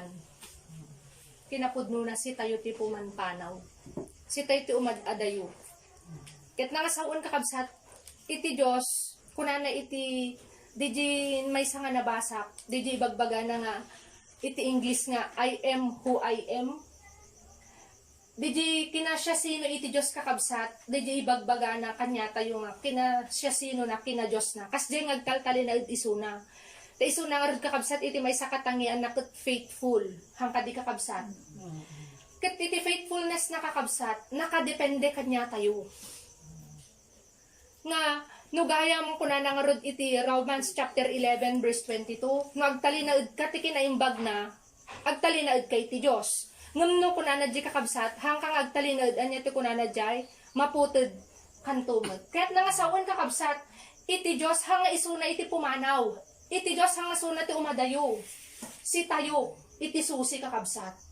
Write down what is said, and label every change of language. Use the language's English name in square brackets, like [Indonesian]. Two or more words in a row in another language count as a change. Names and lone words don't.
[Iloko] Kinapudno na si tayo ti pumanpanaw. Si tayo ti umad-adayo. Ket nangasaon kakabsat, iti Diyos, kunana iti, di may sa nga nabasak, di ibagbaga na nga, iti English nga, [English] I am who I am. [Iloko] Di kinasya sino iti Diyos kakabsat, di ibagbaga na kanya tayo nga, kinasya sino na kina Diyos na. Kas di ngagkalkali na isuna. Ta isuna nga rin kakabsat, iti may sakatangian na faithful, hangka di kakabsat. Ket iti faithfulness na kakabsat, nakadepende kanya tayo. Nga, nugaya mo kuna nga rod iti [English] Romans chapter 11 verse 22, [Iloko] nga agtalinaid ka ti kinaimbag na, agtalinaid kay ti Diyos. Ngumno kuna na di kakabsat, hangkang agtalinaid, anya ti kuna na di, maputid kantumod. Kaya't nangasawan kakabsat, iti Diyos hanga isuna iti pumanaw, iti Diyos hanga suna ti umadayo, si tayo, iti susi kakabsat.